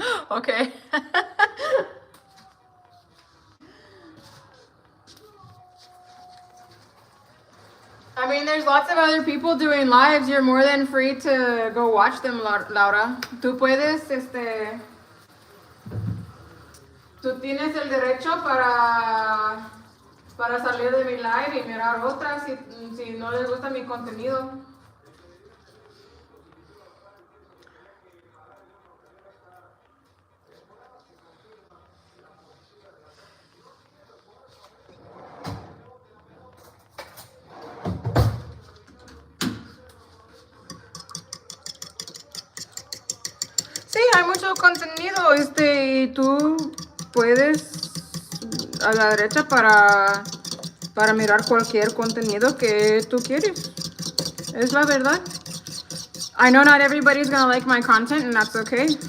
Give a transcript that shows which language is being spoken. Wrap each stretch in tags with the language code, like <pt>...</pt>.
<en>Okay. I mean, there's lots of other people doing lives. You're more than free to go watch them, Laura.</en> <es>Tú puedes, tú tienes el derecho para salir de mi live y mirar otras si no les gusta mi contenido. Sí, hay mucho contenido, y tú puedes a la derecha para mirar cualquier contenido que tú quieres. Es la verdad.</es> <en>I know not everybody's gonna like my content, and that's okay.</en>